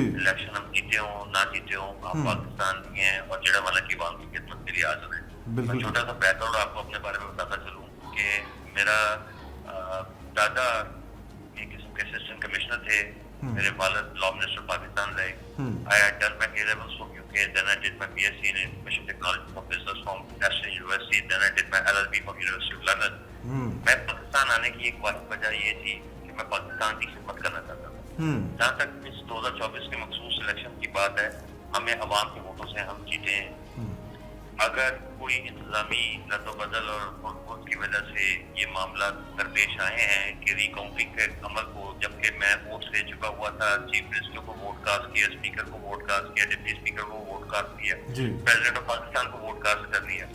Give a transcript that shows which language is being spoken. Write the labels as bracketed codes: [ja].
[hi] Election हम जीते हो ना जीते हो, हम पाकिस्तान में हैं और जड़ा वाला की आवाम की खिदमत के लिए हाजिर है। बिल्कुल। मैं छोटा सा बैकग्राउंड आपको अपने बारे में बताता चलूँ कि मेरा दादा एक किस्म के असिस्टेंट कमिश्नर थे, मेरे वालिद लॉ मिनिस्टर पाकिस्तान रहे। [en] I had done my A-levels from UK, then I did my BSc in Information Technology from Business from National University, then I did my LLB from University of London. [hi] मैं पाकिस्तान आने की एक वजह ये थी कि मैं पाकिस्तान की खिदमत करना चाहता था। जहाँ तक इस 2024 के मखसूस इलेक्शन की बात है, हमें अवाम के वोटों से हम जीते हैं। अगर कोई इंतजामी रद्दोबदल और खुद की वजह से ये मामला दरपेश आए हैं कि रिकाउंटिंग के अमल को, जबकि मैं वोट दे चुका हुआ था, चीफ मिनिस्टर को वोट कास्ट किया, स्पीकर को वोट कास्ट किया, डिप्टी स्पीकर को वोट कास्ट किया, प्रेसिडेंट ऑफ पाकिस्तान को वोट कास्ट कर दिया।